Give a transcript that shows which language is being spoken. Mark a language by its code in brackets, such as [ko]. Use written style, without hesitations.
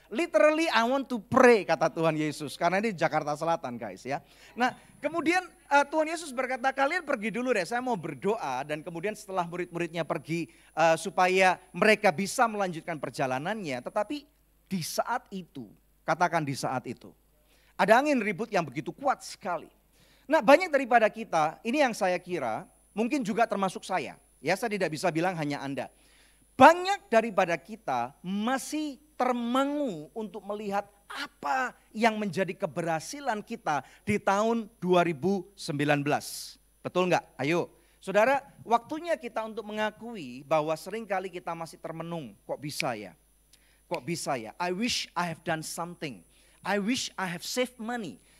[en] Literally I want to pray, [id] kata Tuhan Yesus. Karena ini Jakarta Selatan guys ya. Nah kemudian Tuhan Yesus berkata, kalian pergi dulu deh, saya mau berdoa. Dan kemudian setelah murid-muridnya pergi supaya mereka bisa melanjutkan perjalanannya. Tetapi di saat itu, katakan di saat itu, ada angin ribut yang begitu kuat sekali. Nah banyak daripada kita, ini yang saya kira, mungkin juga termasuk saya. Ya saya tidak bisa bilang hanya Anda. Banyak daripada kita masih termangu untuk melihat apa yang menjadi keberhasilan kita di tahun 2019. Betul enggak? Ayo. Saudara, waktunya kita untuk mengakui bahwa seringkali kita masih termenung. Kok bisa ya? Kok bisa ya? [en] I wish I have done something. I wish I have saved money.